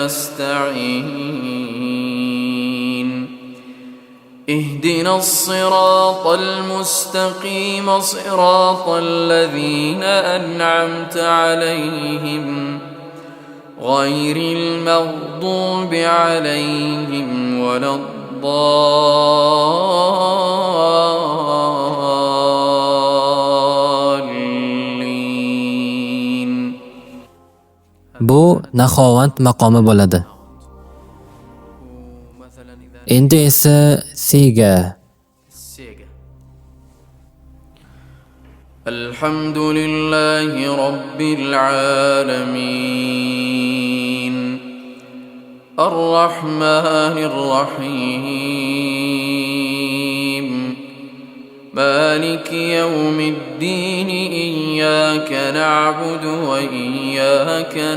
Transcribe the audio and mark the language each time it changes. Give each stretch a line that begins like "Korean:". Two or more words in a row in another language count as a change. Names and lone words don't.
Arabic: نستعين اهدنا الصراط المستقيم صراط الذين أنعمت عليهم غير المغضوب عليهم ولا الضالين.
Uzbek: bu naxovat maqomi bo'ladi. Endi esa Sega.
Arabic: الحمد لله رب العالمين الرحمن الرحيم مالك يوم الدين إياك نعبد وإياك